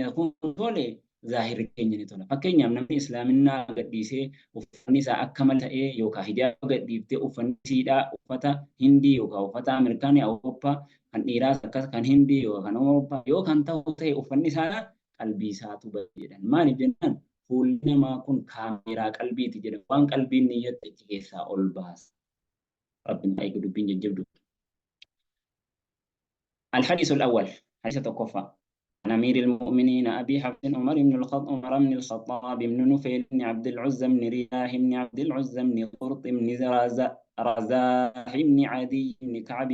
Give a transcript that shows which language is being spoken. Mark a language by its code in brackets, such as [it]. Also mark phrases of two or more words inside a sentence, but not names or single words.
[om] kun tole zahir keenya ni tola fakkeenyaaf namni islaaminaa gadhiisee uffanni isaa akka malee ta'ee yookaan hijaaba gadhiiftee uffanni siidhaa uffata hindii yookaan uffata ameerikaanii awurooppaa kan dhiiraas akkas kan hindii yookaan awurooppaa yoo kan ta'u ta'e uffanni isaa qalbii isaatu jedhan maaliif jennaan fuulli namaa kun kaameeraa qalbiiti jedhan waan qalbiin niyyatte itti keessaa ol baasa rabbiin eegu dubbiin jajjabdu. [ar] الحديث الأول حديث الكفة عن أمير المؤمنين أبي حفص عمر بن الخطاب بن نفيل بن عبد العزى بن رياح بن عبد العزى بن قرط بن رزاح بن عدي بن كعب